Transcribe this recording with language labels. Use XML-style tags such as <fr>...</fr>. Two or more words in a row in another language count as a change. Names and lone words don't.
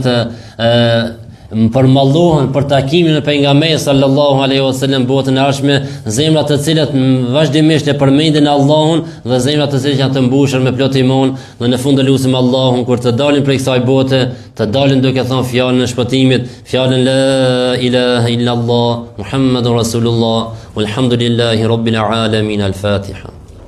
<sq>përmallohen për takimin e pejgamberit</sq> <ar>صلى الله عليه وسلم</ar> <sq>botën e ardhshme, zemrat të cilët vazhdimisht e përmendin Allahun dhe zemrat të cilët janë të mbushur me plot iman, dhe në fund lutem Allahun kur të dalin prej kësaj bote, të dalin duke thënë fjalën e shpëtimit, fjalën</sq> <ar>لا إله إلا الله، محمد رسول الله، والحمد لله رب العالمين، الفاتحة.</ar>